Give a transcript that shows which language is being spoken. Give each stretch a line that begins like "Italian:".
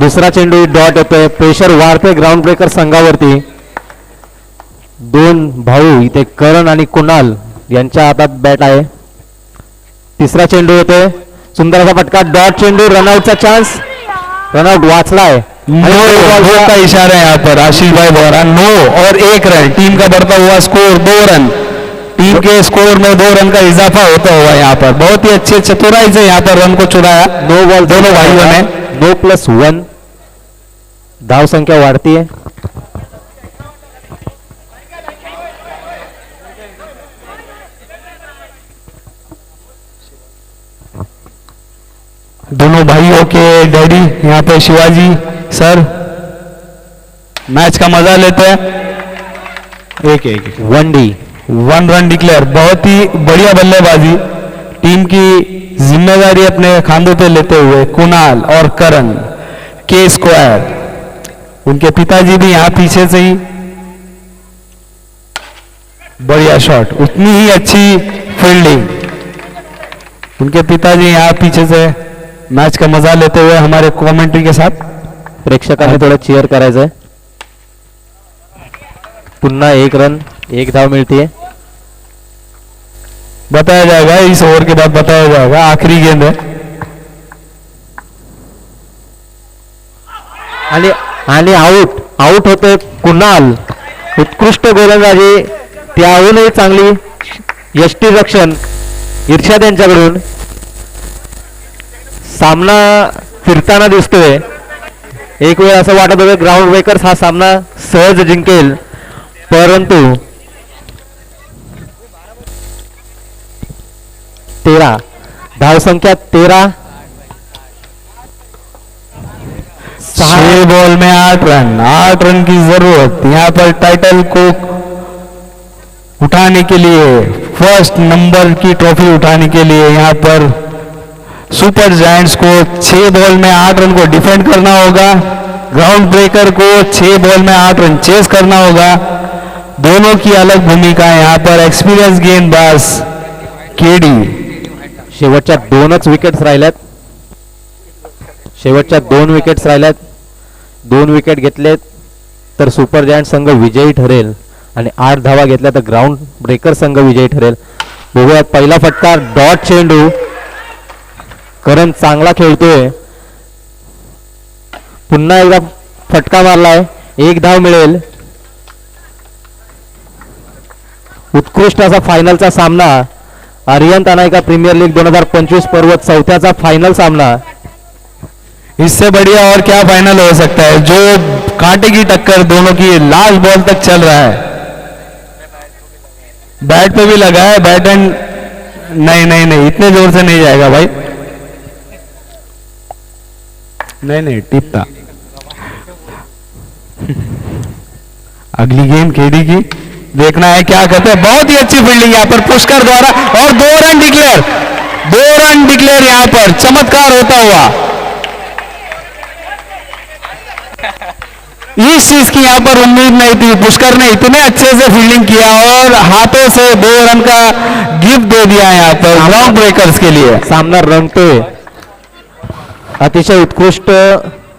Marathi: दुसरा चेंडू डॉट येतोय। प्रेशर वाढते ग्राउंड ब्रेकर संघावरती। 2 भाऊ इथे करण आणि कुणाल यांच्या हातात बॅट आहे। तिसरा चेंडू येतोय, सुंदर असा फटका, डॉट चेंडू, रनआउटचा चान्स, रनआउट वाचलाय।
Hindi: नो का इशारा है यहाँ पर आशीष भाई द्वारा। 9 और 1 रन, टीम का बढ़ता हुआ स्कोर 2 रन। टीम के स्कोर में 2 रन का इजाफा होता हुआ यहाँ पर बहुत ही अच्छे चतुराई से यहाँ पर रन को चुराया। 9 बॉल दोनों भाइयों ने।
Marathi: 9+1 धाव संख्या वाढती है।
Hindi: दोनों भाइयों के डैडी यहाँ पे शिवाजी सर मैच का मजा लेते हैं। एक 1D 1 रन डिक्लेयर। बहुत ही बढ़िया बल्लेबाजी टीम की जिम्मेदारी अपने खांधों पे लेते हुए कुणाल और करण के स्क्वायर, उनके पिताजी भी यहाँ पीछे से ही, बढ़िया शॉट, उतनी ही अच्छी फील्डिंग, उनके पिताजी यहाँ पीछे से मैच का मजा लेते हुए हमारे कमेंट्री के साथ।
Marathi: प्रेक्षकांनी थोडं चीअर करायचंय. पुन्हा 1 रन 1 धाव मिळते.
Hindi: बताया जाएगा इस ओवर के बाद, बताया जाएगा, आखिरी गेंद है.
Marathi: आणि आउट होते कुणाल. उत्कृष्ट गोलंदाजी, त्याहूनही चांगली यष्टीरक्षण इर्षाद यांच्याकडून. सामना फिरताना दिसतोय. एक वेळ असं वाटत होतं ग्राउंड ब्रेकर्स हा सामना सहज जिंकेल, परंतु 13 धावसंख्या 13,
Hindi: 6 बॉल में 8 रन, 8 रन की जरूरत यहाँ पर टाइटल को उठाने के लिए, फर्स्ट नंबर की ट्रॉफी उठाने के लिए यहाँ पर सुपर जायंट्स को 6 बॉल में 8 रन को डिफेंड करना होगा. ग्राउंड ब्रेकर को 6 बॉल में 8 रन चेस करना होगा. दोनों की अलग भूमिका है यहाँ पर. एक्सपीरियंस गेंदबाज केडी.
Marathi: शेवटच्या 2च विकेट्स राहिल्यात. शेवटच्या 2 विकेट्स राहिल्यात. 2 विकेट घेतलेत तर सुपर जायंट संघ विजयी ठरेल आणि 8 धावा घेतल्या तर ग्राउंड ब्रेकर संघ विजयी ठरेल. बघूया पहिला फटका, डॉट चेंडू. करण चांगला खेळतोय. पुन्हा एकदा फटका मारलाय. 1 धाव मिळेल. उत्कृष्ट असा फायनलचा सामना. आर्यन अनायका प्रीमियर लीग 2025 पर्व 4थ्याचा फायनल सामना.
Hindi: इससे बढ़िया और क्या फाइनल हो सकता है. जो कांटे की टक्कर दोनों की लास्ट बॉल तक चल रहा है. बैट पे भी लगा है. बैट एंड नहीं इतने जोर से नहीं जाएगा भाई. नहीं टिप था. अगली गेंद केडी की, देखना है क्या करते हैं. बहुत ही अच्छी फील्डिंग यहाँ पर पुष्कर द्वारा और 2 रन डिक्लेयर. 2 रन डिक्लेयर यहाँ पर. चमत्कार होता हुआ. इस चीज की यहाँ पर उम्मीद नहीं थी. पुष्कर ने इतने अच्छे से फील्डिंग किया और हाथों से 2 रन का गिफ्ट दे दिया यहाँ पर ग्राउंड ब्रेकर्स के लिए.
Marathi: सामना रंगतोय. अतिशय उत्कृष्ट